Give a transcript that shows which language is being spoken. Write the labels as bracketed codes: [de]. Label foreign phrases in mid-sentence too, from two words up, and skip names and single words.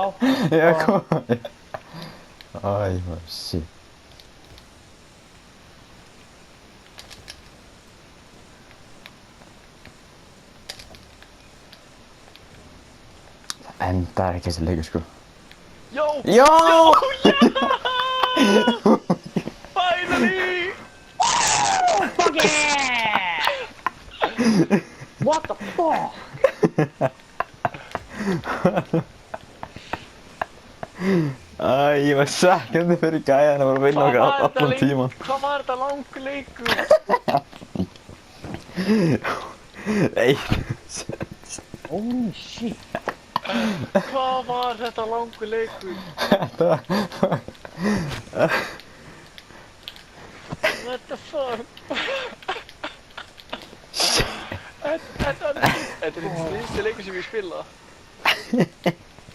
[is] Já, kom. Æ, shit. Það endar ekki þessi leikur, sko. Jó! Já! [en] Finally! Fuck yeah! What the fuck? [is] Æ, ég var svekkjandi fyrir gæjan að vinna okkar allan tíman. Hvað var þetta langur leikur? [en] Holy shit. [is] Hvað var þetta langur leikur? [en] What the fuck? [is] Þetta er ekki leikur sem ég spila.